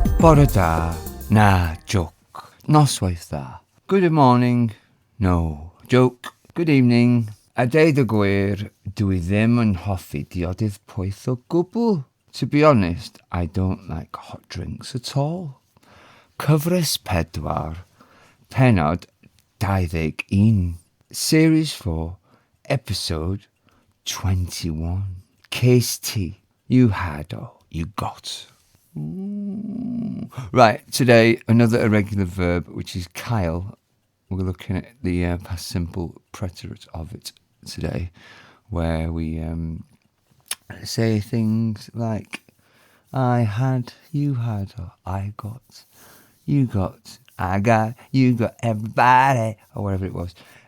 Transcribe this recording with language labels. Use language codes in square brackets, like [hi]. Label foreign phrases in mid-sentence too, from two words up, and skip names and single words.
[cy] Bore da, na joke. Noswaith da. [en] Good morning, no joke. Good evening. [cy] A deud y gwir, dwi ddim yn hoffi diodydd poeth o gwbl. [en] To be honest, I don't like hot drinks at all. [cy] Cyfres 4, pennod 21, [en] Series 4, Episode 21. [cy] Cest Ti, [en] you had or you got. Right, today another irregular verb, which is cael. We're looking at the past simple preterite of it today, where we say things like I had, you had, or I got, you got, I got, you got, everybody, or whatever it was.